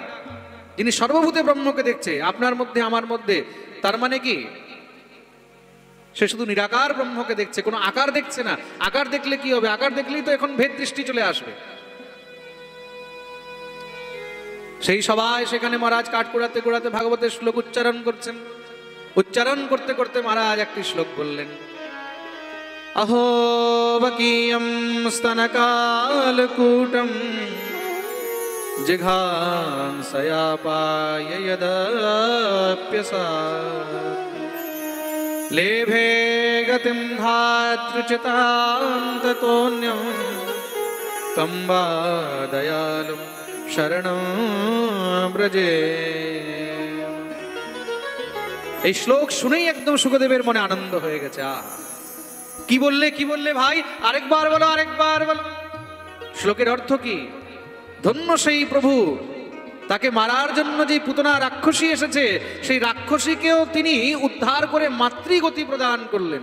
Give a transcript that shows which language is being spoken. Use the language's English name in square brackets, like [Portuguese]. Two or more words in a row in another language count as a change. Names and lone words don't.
[Bangla] যিনি সর্বভূতে ব্রহ্মকে দেখছে, আপনার মধ্যে আমার মধ্যে, তার মানে কি সে শুধু নিরাকার ব্রহ্মকে দেখছে, কোনো আকার দেখছে না। আকার দেখলে কি হবে? আকার দেখলেই তো এখন ভেদ দৃষ্টি চলে আসবে। সেই সবাই সেখানে মহারাজ কাঠ কুড়াতে কুড়াতে ভাগবতের শ্লোক উচ্চারণ করছেন। উচ্চারণ করতে করতে মহারাজ একটি শ্লোক বললেন, [Sanskrit] अहो वकीयं स्तनकालकूटं जिघांसयापाय यदप्यसात् लेभे गतिं धातृचितां ततोऽन्यं तं वा दयालुं शरणं व्रजे। [Bangla] এই শ্লোক শুনেই একদম সুখদেবের মনে আনন্দ হয়ে গেছে। কি বললে ভাই, আরেকবার বলো, আরেকবার বলো। শ্লোকের অর্থ কি? ধন্য সেই প্রভু, তাকে মারার জন্য যে পুতনা রাক্ষসী এসেছে, সেই রাক্ষসীকেও তিনি উদ্ধার করে মাতৃগতি প্রদান করলেন।